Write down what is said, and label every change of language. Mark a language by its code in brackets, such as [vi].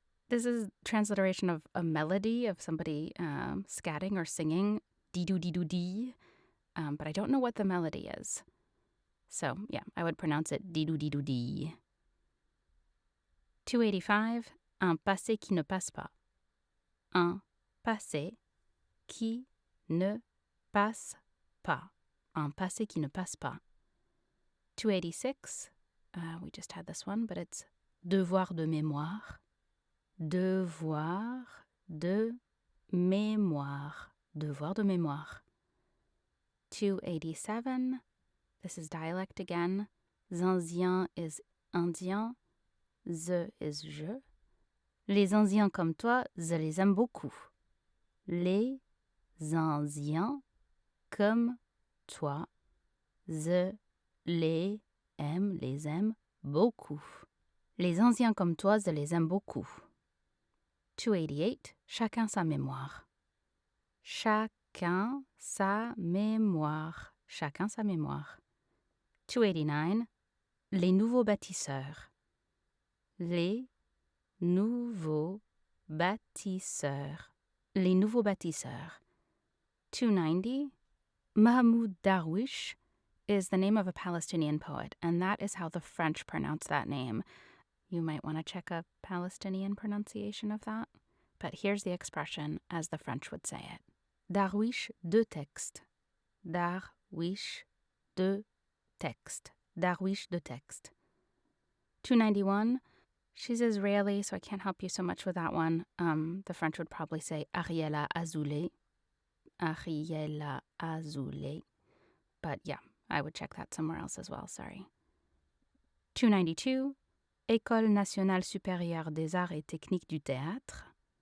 [en] This is transliteration of a melody of somebody scatting or singing, dee-doo-dee-doo-dee, but I don't know what the melody is. So, yeah, I would pronounce it dee-doo-dee-doo-dee. 285. [fr] Un passé qui ne passe pas. Un passé qui ne passe pas. Un passé qui ne passe pas. [en] 286. We just had this one, but it's devoir de mémoire. [fr] Devoir de mémoire. Devoir de mémoire. 287. [en] This is dialect again. Indien is indien. Ze is je. [fr] Les Indiens comme toi, je les aime beaucoup. Les Indiens comme toi, je les aime beaucoup. Les Indiens comme toi, je les aime beaucoup. 288. Chacun sa mémoire. Chacun Chacun sa mémoire. Chacun sa mémoire. 289. Les nouveaux bâtisseurs. Les nouveaux bâtisseurs. Les nouveaux bâtisseurs. [en] 290. Mahmoud Darwish is the name of a Palestinian poet, and that is how the French pronounce that name. You might want to check a Palestinian pronunciation of that, but here's the expression as the French would say it. [fr] Darwish de texte. Darwish de texte. Darwish de texte. 291. [en] She's Israeli, so I can't help you so much with that one. The French would probably say Ariela Azoulay. Ariela Azoulay. But yeah, I would check that somewhere else as well, sorry. 292. [fr] École nationale supérieure des arts et techniques du théâtre.